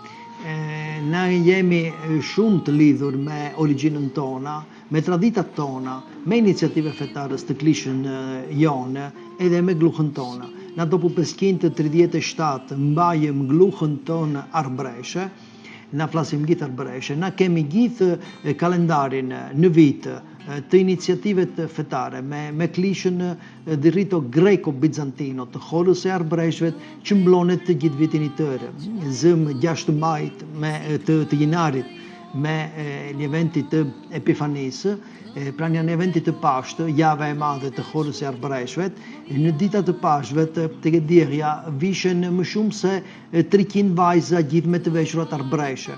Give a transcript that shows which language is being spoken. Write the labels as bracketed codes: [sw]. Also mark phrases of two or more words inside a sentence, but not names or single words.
[aae] Na jemi shumë të lidhur me origjinën tona, me traditat tona, me iniciative fetare të klishën jonë edhe me gluhën tona. Na dopo 537 mbajëm gluhën tonë arbëreshe, na flasim gjithë arbëreshe, na kemi gjithë kalendarin në vit të iniciativet fetare me klishën [it] di rito greco-bizantino [aae] të horës e arbëreshvet që mblonet të gjithë vitin i tërë. Zëm 6 majt të jinarit me l'eventi të Epifanisë, pra një eventi të Pashtë, java e madhe të horës e arbëreshvet, në dita të Pashtet të Gëdirja vishen më shumë se 300 vajza gjithë me të veshura arbëreshe.